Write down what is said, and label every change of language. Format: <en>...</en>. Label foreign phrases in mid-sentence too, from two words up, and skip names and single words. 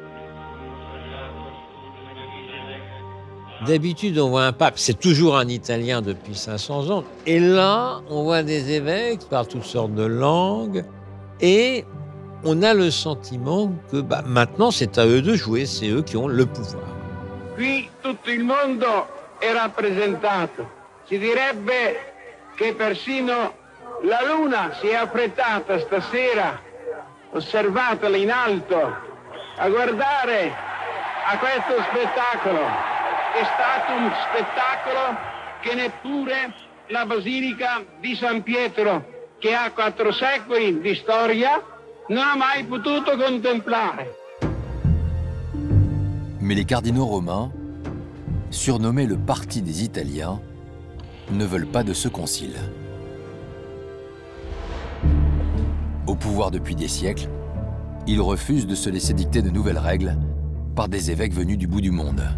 <fr>D'habitude, on voit un pape, c'est toujours un Italien depuis 500 ans. Et là, on voit des évêques qui parlent toutes sortes de langues. Et on a le sentiment que maintenant, c'est à eux de jouer, c'est eux qui ont le pouvoir.</fr> <it>Qui tutto il mondo è rappresentato. Si direbbe che persino la luna si è affrettata stasera, osservatela in alto, a guardare a questo spettacolo. È stato un spettacolo che neppure la Basilica di San Pietro, che ha 4 secoli di storia, non ha mai potuto contemplare.</it> <fr>Mais les cardinaux romains, surnommés le Parti des Italiens, ne veulent pas de ce concile. Au pouvoir depuis des siècles, ils refusent de se laisser dicter de nouvelles règles par des évêques venus du bout du monde.</fr>